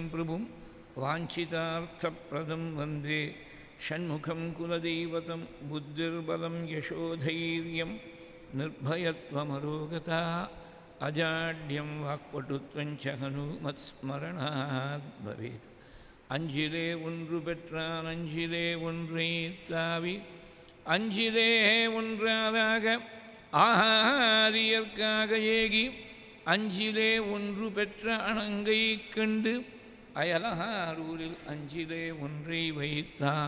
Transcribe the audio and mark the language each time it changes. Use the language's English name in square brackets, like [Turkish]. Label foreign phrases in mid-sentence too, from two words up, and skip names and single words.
[Sanskrit] प्रभुं वाञ्छितार्थप्रदं वन्दे षण्मुखं कुलदैवतं बुद्धिर्बलं यशोधैर्यं निर्भयत्वमरोगता अजाड्यं वाक्पटुत्वं च हनुमत्स्मरणात् भवेत् [Tamil] அஞ்சிலே ஒன்று பெற்றான் அஞ்சிலே ஒன்றை தாவி அஞ்சிலே ஒன்றாக ஆரியற்காக ஏகி அஞ்சிலே ஒன்று பெற்ற அணங்கை கண்டு அயலகாரூரில் அஞ்சிலே ஒன்றை வைத்தான்